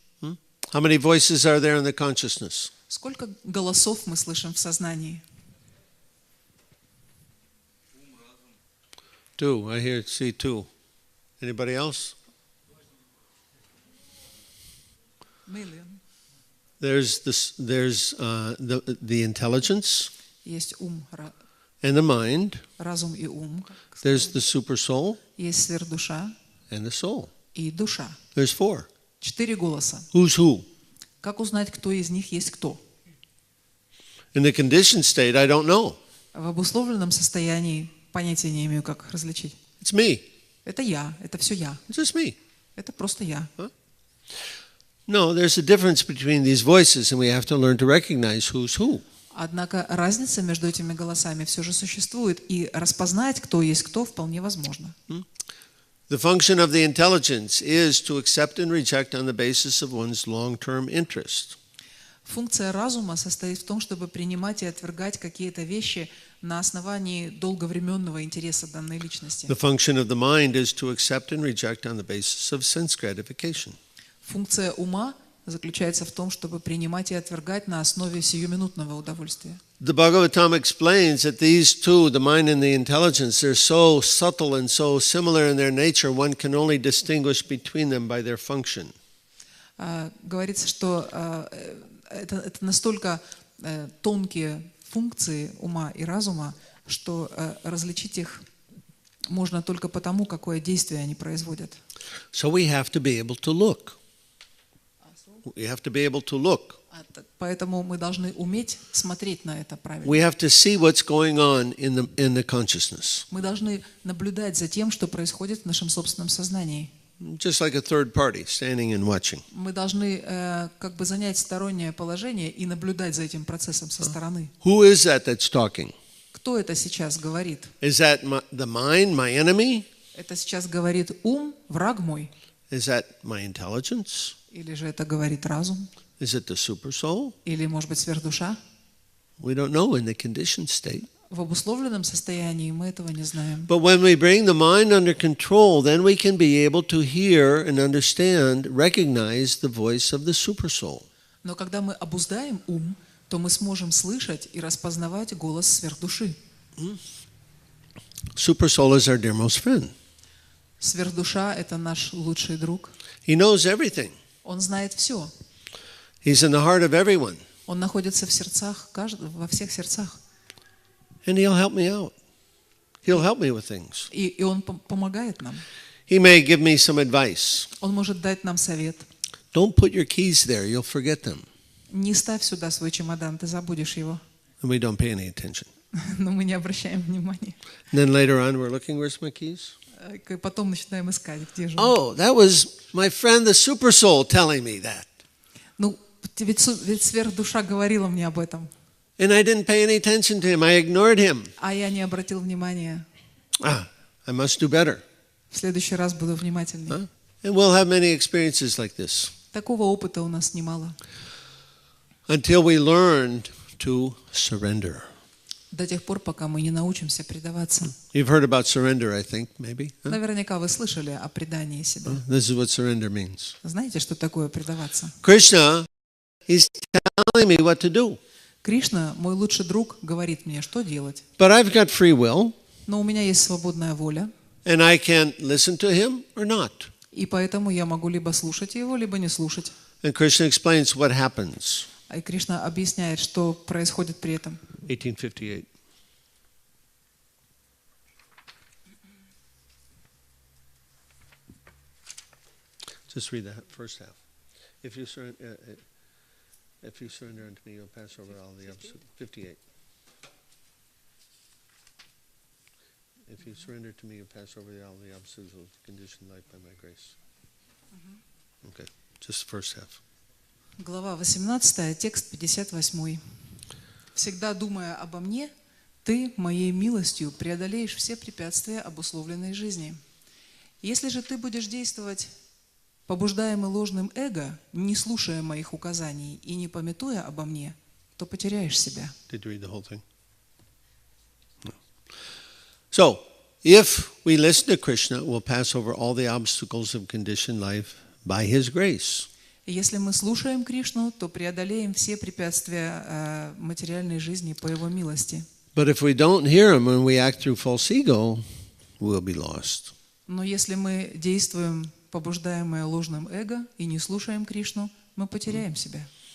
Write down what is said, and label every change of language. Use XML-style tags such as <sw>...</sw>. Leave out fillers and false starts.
<en>How many voices are there in the consciousness?</en> <ru>Сколько голосов мы слышим в сознании?</ru> <en>Two. I see two. Anybody else? Million. There's the intelligence</en> <ru>Есть ум,</ru> <en>and the mind.</en> <ru>разум и ум.</ru> <en>There's the supersoul</en> <ru>Есть сверхдуша</ru> <en>and the soul.</en> <ru>и душа.</ru> <en>There's four.</en> <ru>4 голоса.</ru> <en>Who's who?</en> <ru>Как узнать, кто из них есть кто?</ru> <en>In the conditioned state, I don't know.</en> <ru>В обусловленном состоянии понятия не имею, как различить.</ru> <en>It's me.</en> <ru>Это я, это все я.</ru> <en>It's just me.</en> <ru>Это просто я.</ru> <en>No, there's a difference between these voices, and we have to learn to recognize who's who.</en> <ru>Однако разница между этими голосами все же существует, и распознать, кто есть кто, вполне возможно.</ru> <en>The function of the intelligence is to accept and reject on the basis of one's long-term interest.</en> <ru>Функция разума состоит в том, чтобы принимать и отвергать какие-то вещи на основании долговременного интереса данной личности.</ru> <en>The function of the mind is to accept and reject on the basis of sense gratification.</en> <ru>Функция ума заключается в том, чтобы принимать и отвергать на основе сиюминутного удовольствия.</ru> <en>The Bhagavatam explains that these two, the mind and the intelligence, they're so subtle and so similar in their nature, one can only distinguish between them by their function.</en> <ru>Говорится, что это настолько тонкие функции ума и разума, что различить их можно только потому, какое действие они производят.</ru> <en>So we have to be able to look. We have to be able to look.</en> <ru>Поэтому мы должны уметь смотреть на это правильно.</ru> <en>We have to see what's going on in the consciousness.</en> <ru>Мы должны наблюдать за тем, что происходит в нашем собственном сознании.</ru> <en>just like a third party, standing and watching.</en> <ru>Мы должны как бы занять стороннее положение и наблюдать за этим процессом со стороны.</ru> <en>Who is that that's talking?</en> <ru>Кто это сейчас говорит?</ru> <en>Is that the mind, my enemy?</en> <ru>Это сейчас говорит ум, враг мой?</ru> <en>Is that my intelligence?</en> <ru>Или же это говорит разум?</ru> <en>Is it the super soul?</en> <ru>Или, может быть, сверхдуша?</ru> <en>We don't know in the conditioned state.</en> <ru>В обусловленном состоянии мы этого не знаем.</ru> <en>But when we bring the mind under control, then we can be able to hear and understand, recognize the voice of the super soul.</en> <ru>Но когда мы обуздаем ум, то мы сможем слышать и распознавать голос сверхдуши.</ru> <en>Super soul is our dearmost friend.</en> <ru>Сверхдуша – это наш лучший друг.</ru> <en>He knows everything.</en> <ru>Он знает все.</ru> <en>He's in the heart of everyone.</en> <ru>Он находится в сердцах, во всех сердцах.</ru> <en>And he'll help me out. He'll help me with things.</en> <ru>И он помогает нам.</ru> <en>He may give me some advice.</en> <ru>Он может дать нам совет.</ru> <en>Don't put your keys there, you'll forget them.</en> <ru>Не ставь сюда свой чемодан, ты забудешь его.</ru> <en>And we don't pay any attention.</en> <ru>Но мы не обращаем внимания.</ru> <en>And then later on we're looking, where's my keys?</en> <ru>И потом начинаем искать, где же.</ru> <en>Oh, that was my friend the super soul telling me that.</en> <ru>Ну, ведь сверхдуша говорила мне об этом.</ru> <en>And I didn't pay any attention to him. I ignored him.</en> <ru>А я не обратил внимания.</ru> <en>I must do better.</en> <ru>В следующий раз буду внимательнее.</ru> <en>And we'll have many experiences like this.</en> <ru>Такого опыта у нас немало.</ru> <en>Until we learn to surrender.</en> <ru>До тех пор, пока мы не научимся предаваться.</ru> <en>You've heard about surrender, I think, maybe.</en> <ru>Наверняка вы слышали о предании себя.</ru> <en>This is what surrender means.</en> <ru>Знаете, что такое предаваться?</ru> <en>Krishna, he's telling me what to do.</en> <ru>Кришна, мой лучший друг, говорит мне, что делать.</ru> <en>But I've got free will.</en> <ru>Но у меня есть свободная воля.</ru> <en>And I can listen to him or not.</en> <ru>И поэтому я могу либо слушать его, либо не слушать.</ru> <en>And Krishna explains what happens.</en> <ru>И Кришна объясняет, что происходит при этом.</ru> <en>1858. Just read the first half. If you surrender unto me, you'll pass over all the obstacles. 58. If you surrender to me, you'll pass over all the obstacles of conditioned life by my grace. Okay, just the first half.</en> <ru>Глава 18, текст 58. «Всегда думая обо мне, ты моей милостью преодолеешь все препятствия обусловленной жизни. Если же ты будешь действовать, побуждаемый ложным эго, не слушая моих указаний и не памятуя обо мне, то потеряешь себя».</ru> <en>Did you read the whole thing? No. So, if we listen to Krishna, we'll pass over all the obstacles of conditioned life by His grace.</en> <ru>И если мы слушаем Кришну, то преодолеем все препятствия материальной жизни по Его милости.</ru> <en>But if we don't hear Him and we act through false ego, we'll be lost.</en> <ru>Но если мы действуем, побуждаемые ложным эго, и не слушаем Кришну, мы потеряем себя.</ru>